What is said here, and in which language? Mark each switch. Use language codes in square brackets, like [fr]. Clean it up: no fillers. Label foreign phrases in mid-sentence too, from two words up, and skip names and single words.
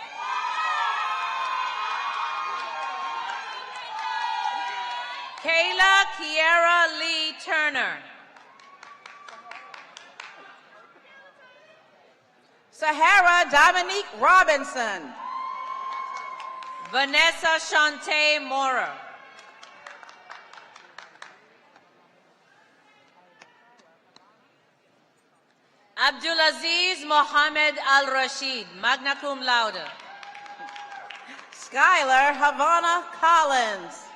[en] Kayla Kiera Lee Turner. Sahara Dominique Robinson. Vanessa Shante Mora. Abdulaziz Mohammed Al Rashid, [la] magna cum laude. [en] Skylar Havana Collins.